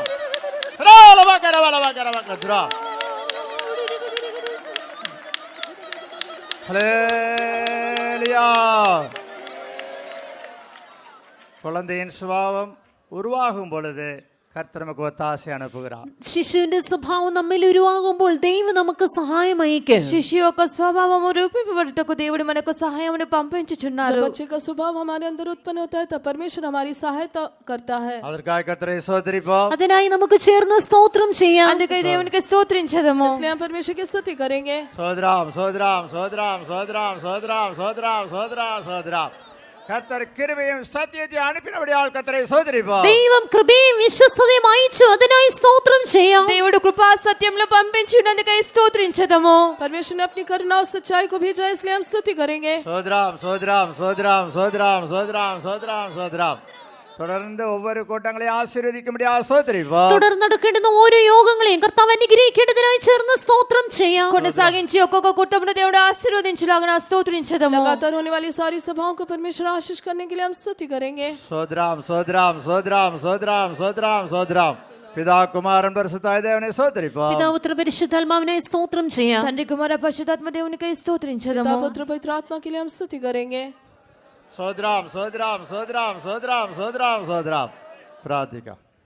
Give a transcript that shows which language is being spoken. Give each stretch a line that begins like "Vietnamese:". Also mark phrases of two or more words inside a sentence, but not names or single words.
Tamil: ரவலவா கரவலவா கரவா கத்ரா. ஹalleluya. குழந்தையின் சுபாவம் உருவாகும் பொழுது கர்த்தர் நமக்கு ஒத்தாசை அனுப்புகிறார்.
Malayalam: ശിശുവിന്റെ സ്വഭാവം നമ്മിൽ ഉരുവാകുമ്പോൾ ദൈവം നമുക്ക് സഹായം അയക്കും.
Telugu: శిశు యొక్క స్వభావము రూపింపబడుటకు దేవుడు మనకు సహాయమును పంపించుచున్నారు.
Hindi: जब बच्चे का स्वभाव हमारे अंदर उत्पन्न होता है तब परमेश्वर हमारी सहायता करता है।
Tamil: அதற்காக கர்த்தரை ஸ்தோத்திரிப்போம்.
Malayalam: അതിനായി നമുക്ക് ചേർന്ന് സ്തോത്രം ചെയ്യാം.
Telugu: అందుకే దేవునికి స్తోత్రించదము.
Hindi: इसलिए हम परमेश्वर की स्तुति करेंगे।
Tamil: சோத்ராம் சோத்ராம் சோத்ராம் சோத்ராம் சோத்ராம் சோத்ராம் சோத்ராம் சோத்ராம். கர்த்தர் கிருபையும் சத்தியத்தை அனுப்பினபடியால் கர்த்தரை ஸ்தோத்திரிப்போம்.
Malayalam: ദൈവം കൃപയും വിശ്വസ്തതയും അയച്ചു. അതിനായി സ്തോത്രം ചെയ്യാം.
Telugu: దేవుడు కృపా సత్యములు పంపించినందుకై స్తోత్రించదము.
Hindi: परमेश्वर ने अपनी करुणा और सच्चाई को भेजा इसलिए हम स्तुति करेंगे।
Tamil: சோத்ராம் சோத்ராம் சோத்ராம் சோத்ராம் சோத்ராம் சோத்ராம் சோத்ராம். தொடர்ந்து ஒவ்வொரு கூட்டங்களையும் ஆசீர்வதிக்கும்படியாக ஸ்தோத்திரிப்போம்.
Malayalam: തുടർന്ന് നടക്കേണ്ടുന്ന ഓരോ യോഗങ്ങളെയും കർത്താവ് അനുഗ്രഹിക്കേണ്ടതിനായി ചേർന്ന് സ്തോത്രം ചെയ്യാം.
Telugu: కొనసాగించి ఒక్కొక్క కుటుంబను దేవుడు ఆశీర్వదించులాగా స్తోత్రించదము.
Hindi: लगातार होने वाली सारी सभाओं को परमेश्वर आशीष करने के लिए हम स्तुति करेंगे।
Tamil: சோத்ராம் சோத்ராம் சோத்ராம் சோத்ராம் சோத்ராம் சோத்ராம். பிதா குமாரன் பரிசுத்தாய் தேவனை ஸ்தோத்திரிப்போம்.
Malayalam: പിതാവ് പുത്ര പരിശുദ്ധാത്മാവിനായി സ്തോത്രം ചെയ്യാം.
Telugu: తండ్రి కుమార పరిశుద్ధాత్మ దేవునికై స్తోత్రించదము.
Hindi: पिता पुत्र पवित्र आत्मा के लिए हम स्तुति करेंगे।
Tamil: சோத்ராம் சோத்ராம் சோத்ராம் சோத்ராம் சோத்ராம் சோத்ராம்.
Malayalam: பிரார்த்திക്കാം.